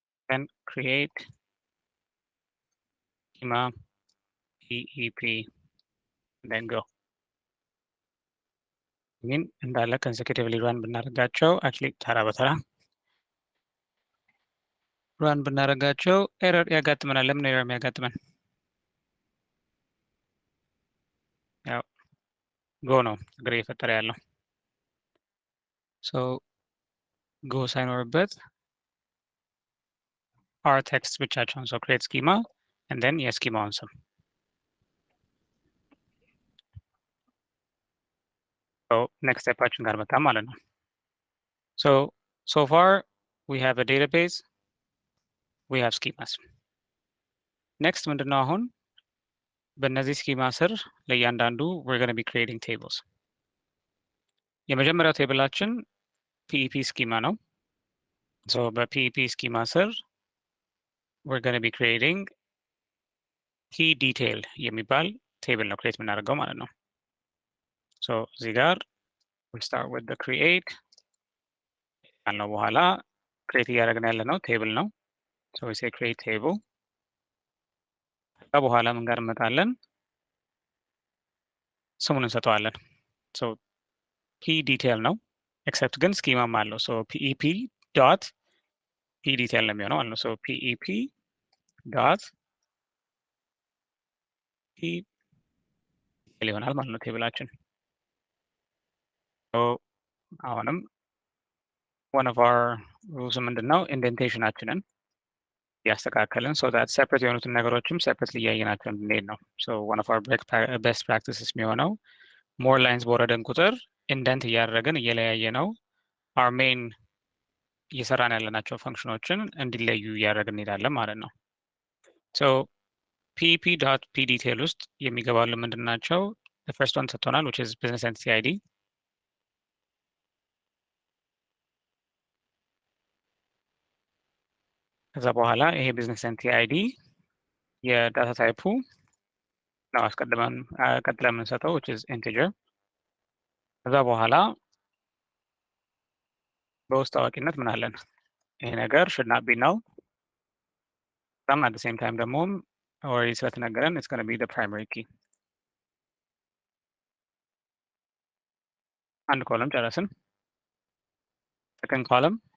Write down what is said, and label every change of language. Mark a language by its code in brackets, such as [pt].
[en] then create schema pep then go [am] ግን እንዳለ consecutively run ብናደርጋቸው actually ተራ በተራ run ብናደርጋቸው ኤረር ያጋጥመናል። ለምን ኤረር የሚያጋጥመን? ያው go ነው ችግር እየፈጠረ ያለው። [en] so go ሳይኖርበት our text ብቻቸውን so create schema and then [am] የስኪማውን ስም [en] so next [am] stepአችን ጋር መጣ ማለት ነው። [en] so far we have a database, we have schemas. next ምንድነው? [am] አሁን በእነዚህ ስኪማ ስር ለእያንዳንዱ [en] we're going to be creating tables. [am] የመጀመሪያው ቴብላችን PEP ስኪማ ነው። so በPEP ስኪማ ስር [en] we're going to be creating key detail [am] የሚባል ቴብል ነው ክሬት የምናደርገው ማለት ነው። so እዚህ ጋር [en] we start with the create [am] ካልነው በኋላ ክሬት እያደረግን ያለ ነው ቴብል ነው። so [en] we say create table [am] ከዛ በኋላ ምን ጋር እንመጣለን? ስሙን እንሰጠዋለን። so p detail ነው except ግን ስኪማም አለው so pep dot p detail ነው የሚሆነው ማለት ነው። so pep dot p ይሆናል ማለት ነው ቴብላችን። so አሁንም [en] one of our rules [am] ምንድነው? ኢንዴንቴሽናችንን ያስተካከልን so that separate የሆኑትን ነገሮችም separately እያየናቸው እንድንሄድ ነው። so [en] one of our best practices [am] የሚሆነው more lines በወረደን ቁጥር ኢንደንት እያደረግን እየለያየ ነው our main እየሰራን ያለናቸው ፈንክሽኖችን እንዲለዩ እያደረግን እንሄዳለን ማለት ነው። so pp.pdetail ውስጥ የሚገባሉ ምንድን ናቸው? [en] the first one [am] ሰጥቶናል which is business entity ID ከዛ በኋላ ይሄ business entity ID የዳታ ታይፑ ነው ቀጥለን የምንሰጠው [en] which is integer [am] ከዛ በኋላ በውስጥ አዋቂነት ምን አለን? ይሄ ነገር [en] should not be null at the same time ደግሞ already ስለተነገረን it's going to be the primary key [am] አንድ ኮለም ጨረስን [en] second column